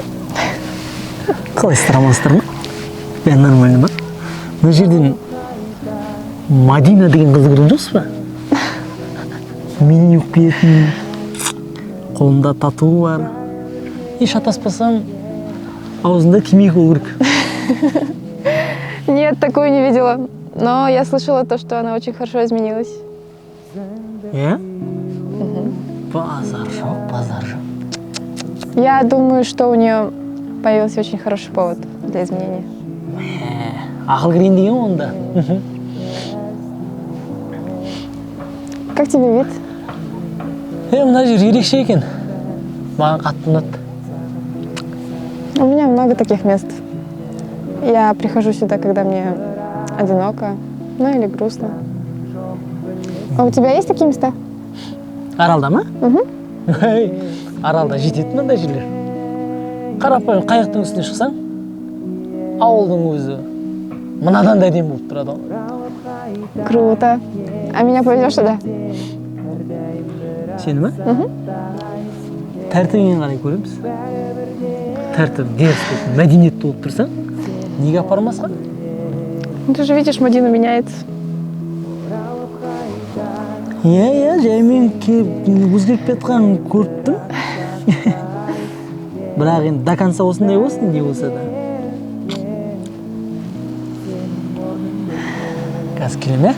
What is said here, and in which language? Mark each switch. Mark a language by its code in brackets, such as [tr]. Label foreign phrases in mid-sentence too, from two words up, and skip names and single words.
[kk] Қалайсыздар, амансыздар ма? Бәрі нормально ма? Мына жерден Мадина деген қызды көрген жоқсыз ба? Меню юк беретін, қолында тату бар. Шатаспасам, аузында темекі болу керек. [ru] Нет, такую не видела. Но я слышала то, что она очень хорошо изменилась. [kk] Базар жоқ. [ru] Я думаю, что у нее появился очень хороший повод для изменения. [kk] Ақыл кірейін деген онда. [ru] Как тебе вид? [kk] Мына жер ерекше екен. Маған қатты ұнады. [ru] У меня много таких мест. Я прихожу сюда, когда мне одиноко, ну или грустно. А у тебя есть такие места? [kk] Аралда ма? Аралда жетеді мындай жерлер. Қарапайым қайықтың үстіне шықсаң, ауылдың өзі мынадан да әдемі болып тұрады. [ru] Круто. А меня повезешь туда? [kk] Сені ма? Тәртібінен қарай көреміз. Тәртібің деріс мәдениетті болып тұрсаң, неге апармасқа? [ru] Ну, ты же видишь, Мадина меняется. [kk] Иә, жаймен өзгеріп кетқанын көріп тұрмын. Бірақ енді [ru] до конца [kk] осындай болсын, не болса да. Қазір келем, ә?